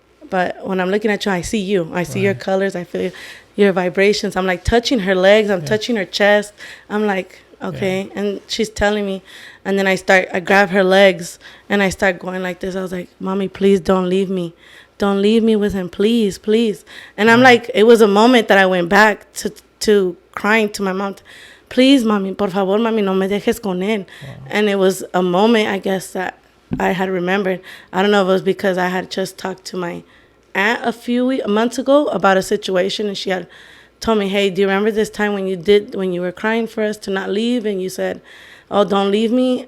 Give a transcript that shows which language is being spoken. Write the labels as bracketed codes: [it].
[en] But when I'm looking at you, I see you. I see your colors. I feel your vibrations. I'm like touching her legs. I'm touching her chest. I'm like, okay? Yeah. And she's telling me, and then I grab her legs, and I start going like this. I was like, Mommy, please don't leave me. Don't leave me with him, please, please. And I'm like, it was a moment that I went back to crying to my mom. Please, Mommy, [es] por favor, Mami, no me dejes con él. [en] And it was a moment, I guess, that I had remembered. I don't know if it was because I had just talked to my aunt a months ago about a situation, and she had told me, hey, do you remember this time when you were crying for us to not leave, and you said, oh, don't leave me?